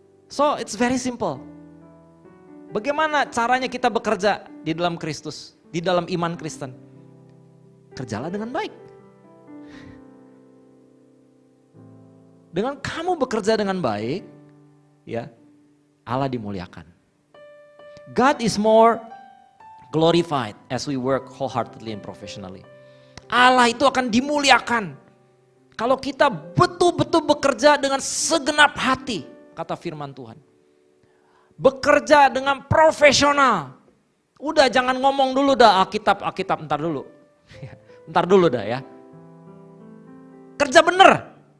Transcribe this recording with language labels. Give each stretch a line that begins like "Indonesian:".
English: So, it's very simple.
Indonesian: Bagaimana caranya kita bekerja di dalam Kristus, di dalam iman Kristen? Kerjalah dengan baik. Dengan kamu bekerja dengan baik, ya, Allah dimuliakan.
English: God is more glorified as we work wholeheartedly and professionally.
Indonesian: Allah itu akan dimuliakan kalau kita betul-betul bekerja dengan segenap hati, kata firman Tuhan. Bekerja dengan profesional. Udah jangan ngomong dulu dah Alkitab, ntar dulu. Ntar dulu dah ya. Kerja bener.